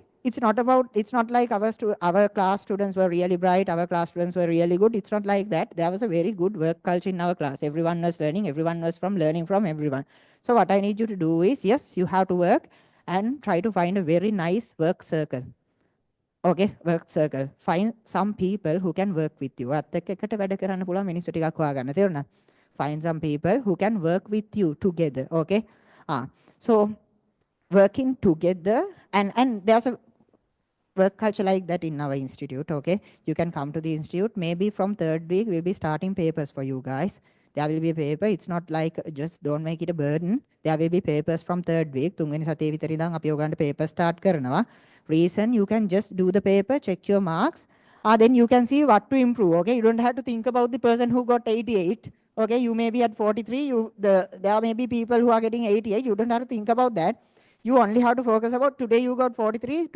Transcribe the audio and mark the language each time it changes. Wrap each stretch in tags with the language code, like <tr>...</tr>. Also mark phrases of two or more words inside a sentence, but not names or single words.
<en>It's not like our class students were really bright, our class students were really good. It's not like that. There was a very good work culture in our class. Everyone was learning, everyone was from learning from everyone. So what I need you to do is, yes, you have to work and try to find a very nice work circle. Okay, work circle. Find some people who can work with you.</en> <si>අත් එක්ක එකට වැඩ කරන්න පුළුවන් මිනිස්සු ටිකක් හොයාගන්න. තේරුණා?</si> <en>Find some people who can work with you together. Okay. So working together, and there's a work culture like that in our institute, okay? You can come to the institute. Maybe from third week, we'll be starting papers for you guys. There will be a paper. It's not like just don't make it a burden. There will be papers from third week.</en> <si>තුන්වෙනි සතියේ විතර ඉඳන් අපි ඔයගන්ට</si> <en>paper start</en> <si>කරනවා.</si> <en>Reason, you can just do the paper, check your marks. Then you can see what to improve, okay? You don't have to think about the person who got 88, Okay, you may be at 43. There may be people who are getting 88. You don't have to think about that. You only have to focus about today you got 43.</en>